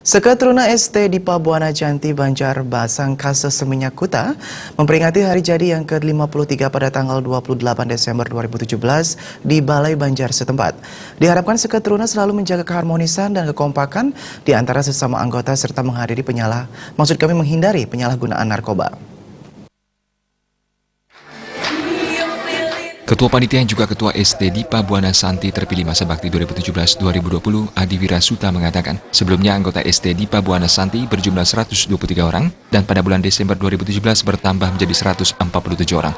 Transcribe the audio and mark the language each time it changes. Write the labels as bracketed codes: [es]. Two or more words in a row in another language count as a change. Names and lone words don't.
[id] Seketruna ST di Pabuana Janti, Banjar Basang, Kasa Seminyak Kuta memperingati hari jadi yang ke-53 pada tanggal 28 Desember 2017 di Balai Banjar setempat. Diharapkan seketruna selalu menjaga keharmonisan dan kekompakan di antara sesama anggota serta menghindari penyalahgunaan narkoba. Ketua Panitia yang juga Ketua ST di Pabuana Santi terpilih masa bakti 2017-2020, Adi Wirasuta mengatakan, sebelumnya anggota ST di Pabuana Santi berjumlah 123 orang dan pada bulan Desember 2017 bertambah menjadi 147 orang.